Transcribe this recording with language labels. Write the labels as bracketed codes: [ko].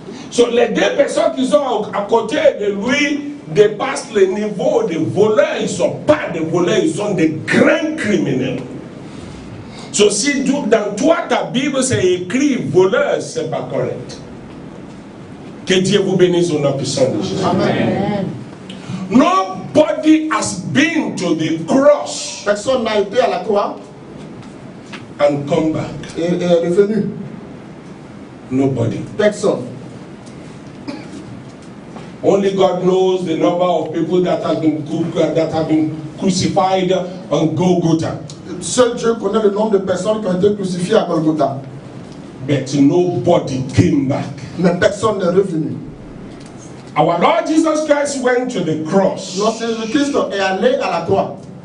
[fr] So, les deux personnes qui sont à côté de lui dépassent le niveau de voleurs. Ils ne sont pas des voleurs, ils sont des grands criminels. So, si dans toi ta Bible c'est écrit voleur, c'est pas correct. Que Dieu vous bénisse au nom puissant de Jésus. Amen. [en] Nobody has been to the cross [fr] Personne n'a été à la croix [en] and come back. [fr] et est revenu. [en] Nobody. [fr] Personne. [en] Only God knows the number of people that have been crucified on Golgotha. [fr] Seul Dieu connaît le nombre de personnes qui ont été crucifiées à Golgotha. [en] But nobody came back. [fr] Mais personne n'est revenu. [en] Our Lord Jesus Christ went to the cross. [fr] Lorsque Jésus-Christ est allé à la croix,